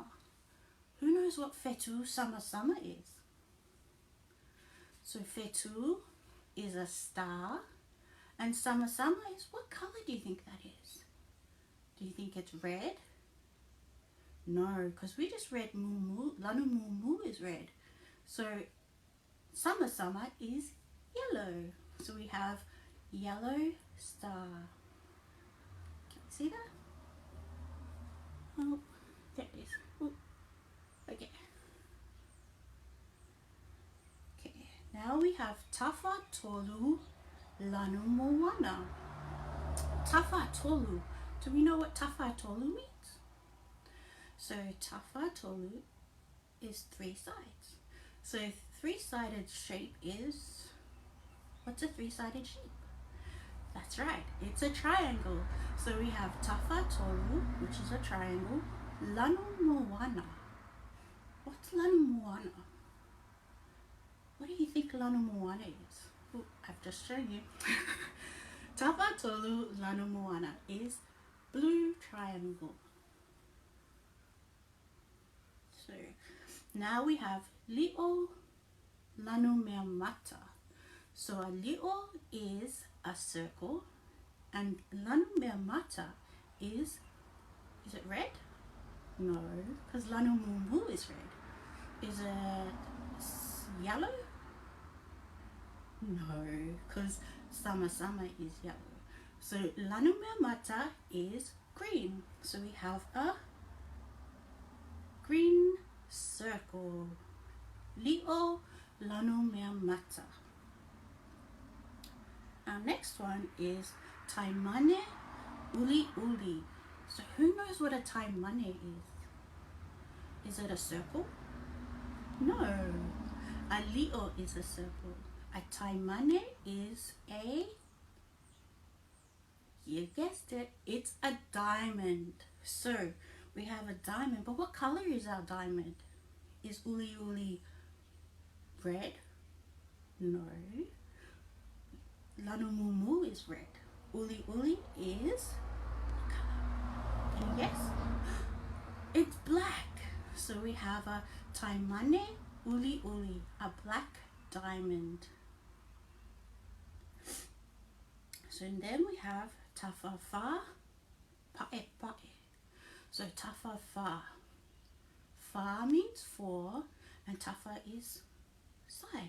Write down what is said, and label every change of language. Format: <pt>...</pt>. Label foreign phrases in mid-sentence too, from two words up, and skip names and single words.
<en>Who knows what</en> <sm>Fetu Sama Sama</sm> <en>is? So Fetu is a star And sama is, what color do you think that is? Do you think it's red? No, because we just read mumu,</en> <sm>lanu mumu</sm> <en>is red. So sama is yellow. So we have yellow star. Can you see that? Oh, there it is. Ooh. Okay. Okay, now we have</en> <sm>tafa tolu lanu moana. Tafa tolu.</sm> <en>Do we know what</en> <sm>tafa tolu</sm> <en>means? So</en> <sm>tafa tolu</sm> <en>is 3 sides. So 3-sided shape is, what's a 3-sided shape? That's right, it's a triangle. So we have</en> <sm>tafa tolu,</sm> <en>which is a triangle,</en> <sm>lanu moana.</sm> <en>What's</en> <sm>lanu moana?</sm> <en>What do you think</en> <sm>lanu moana</sm> <en>is? Oh, I've just shown you.</en> <sm>Tafa tolu lanu moana</sm> <en>is blue triangle. So now we have</en> <sm>li'o lanu mea mata.</sm> <en>So a li'o is a circle, and</en> <sm>lanu mea mata</sm> <en>is it red? No, because</en> <sm>lanu mumu</sm> <en>is red. Is it yellow? No, because sama is yellow. So</en> <sm>lanu mea mata</sm> <en>is green. So we have a green circle.</en> <sm>Li'o lanu mea mata.</sm> <en>Our next one is</en> <sm>taimane uli uli.</sm> <en>So who knows what a taimane is? Is it a circle? No. A li'o is a circle. A taimane is a, you guessed it, it's a diamond. So we have a diamond, but what color is our diamond? Is</en> <sm>uli uli</sm> <en>red? No.</en> <sm>Lanu mumu</sm> <en>is red.</en> <sm>Uli uli</sm> <en>is, what color? Can you guess? It's black. So we have a</en> <sm>taimane uli uli,</sm> <en>a black diamond. So then we have</en> <sm>tafafa pae pae.</sm> <en>So tafafa. Fa means 4 and tafa is side.</en>